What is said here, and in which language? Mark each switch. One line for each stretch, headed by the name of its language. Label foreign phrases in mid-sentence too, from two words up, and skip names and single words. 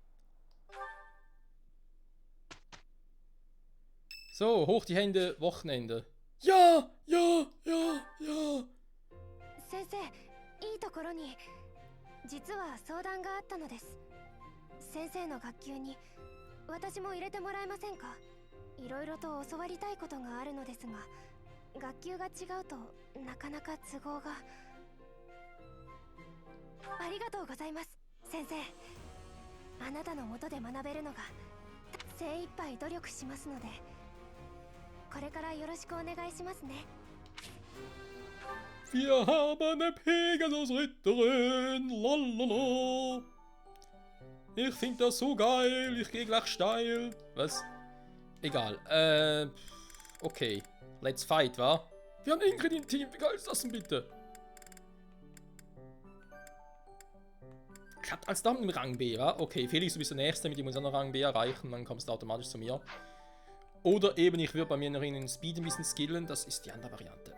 German: So, hoch die Hände, Wochenende. Ja!
Japanese: 先生、いいところに実は相談があったのです。先生の学級に私も入れてもらえませんか？いろいろと教わりたいことがあるのですが、学級が違うとなかなか都合が。ありがとうございます、先生。あなたの下で学べるのが精一杯努力しますので、これからよろしくお願いしますね。
German: Wir haben eine Pegasus-Ritterin. Lalala. Ich finde das so geil. Ich gehe gleich steil. Was? Egal. Okay.
English: Let's fight, wa?
German: Wir haben Ingrid im Team. Wie geil ist das denn bitte? Klappt als Damen im Rang B, wa? Okay, Felix, du bist der Nächste, mit dem wir uns noch Rang B erreichen. Dann kommst du automatisch zu mir. Oder eben, ich würde bei mir noch in den Speed ein bisschen skillen. Das ist die andere Variante.